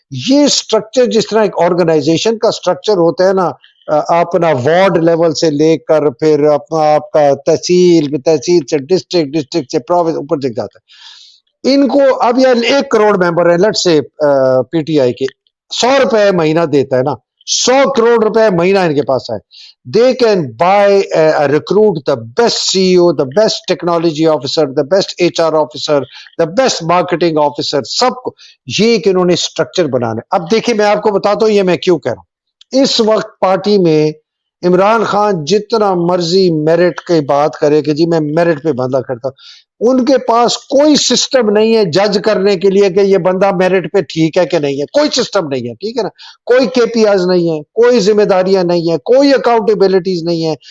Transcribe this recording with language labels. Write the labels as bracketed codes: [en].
[ur] یہ سٹرکچر جس طرح ایک آرگنائزیشن کا سٹرکچر ہوتا ہے نا، اپنا وارڈ لیول سے لے کر پھر اپنا آپ کا تحصیل، تحصیل سے ڈسٹرکٹ، ڈسٹرکٹ سے پروونس، اوپر تک جاتا ہے. ان کو اب یار 1 کروڑ ممبر ہے لیٹ سے پی ٹی آئی کے، 100 روپے مہینہ دیتا ہے نا، 100 کروڑ روپے مہینہ ان کے پاس ہے. [en] they can buy recruit the best C O, the best technology officer, the best H R officer, the best marketing officer, [ur] سب کو یہ کہ انہوں نے اسٹرکچر بنانا ہے. اب دیکھیں میں آپ کو بتاتا ہوں یہ میں کیوں کہہ رہا ہوں. اس وقت پارٹی میں عمران خان جتنا مرضی میرٹ کی بات کرے کہ جی میں میرٹ پہ بندہ کرتا ہوں، ان کے پاس کوئی سسٹم نہیں ہے جج کرنے کے لیے کہ یہ بندہ میرٹ پہ ٹھیک ہے کہ نہیں ہے. کوئی سسٹم نہیں ہے، ٹھیک ہے نا. کوئی کے پی آز نہیں ہے، کوئی ذمہ داریاں نہیں ہیں، کوئی اکاؤنٹیبلٹیز نہیں ہے.